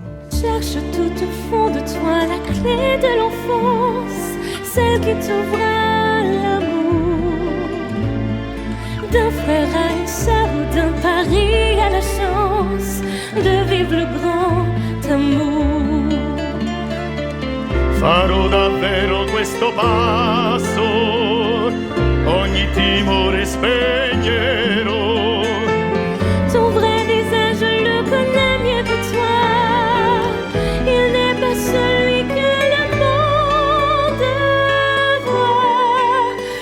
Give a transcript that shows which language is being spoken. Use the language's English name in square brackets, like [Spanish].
[French] Cherche tout au fond de toi la clé de l'enfance, celle qui t'ouvra l'amour d'un frère à une sœur ou d'un pari à la chance de vivre le grand amour. [Italian] Farò davvero questo passo, ogni timore spegnerò. [French] Ton vrai visage, je le connais mieux que toi. Il n'est pas celui que le monde voit.